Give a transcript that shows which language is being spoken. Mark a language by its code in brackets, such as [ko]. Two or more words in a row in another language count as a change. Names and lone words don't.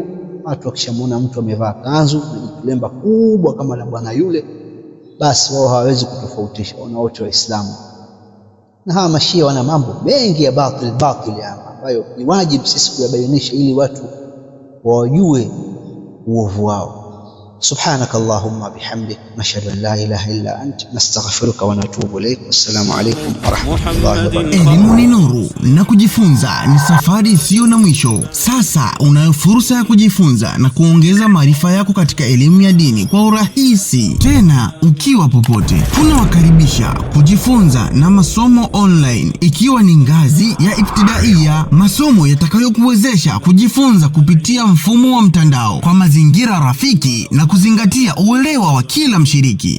[sw] Watu wakishamuona mtu amevaa kanzu na kilemba kubwa kama la bwana yule, basi wao hawawezi kutofautisha, wana wote Waislamu. Na hawa Mashia wana mambo mengi ya batil ambayo ni wajibu sisi kuyabainisha ili watu wajue uovu wao. [ar] سبحانك اللهم وبحمدك نشهد أن لا إله إلا أنت نستغفرك ونتوب إليك. والسلام عليكم ورحمة الله وبركاته. [sw] Elimu ni nuru na kujifunza ni safari isiyo na mwisho. Sasa unayo fursa ya kujifunza na kuongeza maarifa yako katika elimu ya dini kwa urahisi, tena ukiwa popote. Tunawakaribisha kujifunza na masomo online, ikiwa ni ngazi ya ibtidaiya, masomo yatakayokuwezesha kujifunza kupitia mfumo wa mtandao kwa mazingira rafiki na kuzingatia uelewa wa kila mshiriki.